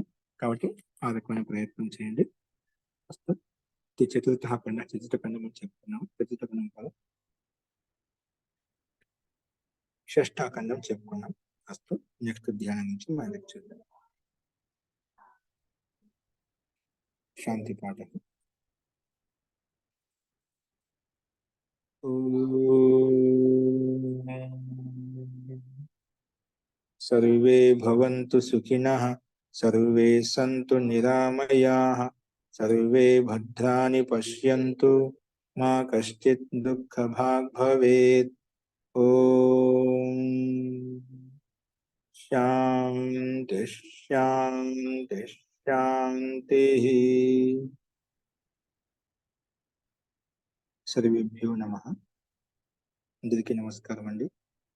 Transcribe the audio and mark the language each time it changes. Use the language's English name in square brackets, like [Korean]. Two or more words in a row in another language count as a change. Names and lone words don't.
[Telugu] కాబట్టి ఆ రకమైన ప్రయత్నం చేయండి. చతుర్థ ఖండం మనం చెప్పుకున్నాం. చతుర్థ ఖండం కాదు, షష్ఠాఖండం చెప్పుకున్నాం. అస్తు నెక్స్ట్ ధ్యానం నుంచి మన లెక్చర్ శాంతి పాఠ. [Sanskrit] सर्वे भवन्तु सुखिनः, सर्वे सन्तु निरामयाः, सर्वे भद्राणि पश्यन्तु, मा कश्चित् दुःखभाग् भवेत्। ओम शांति शांति शांति। सर्वेभ्यो नमः. [Telugu] అందరికీ నమస్కారం అండి.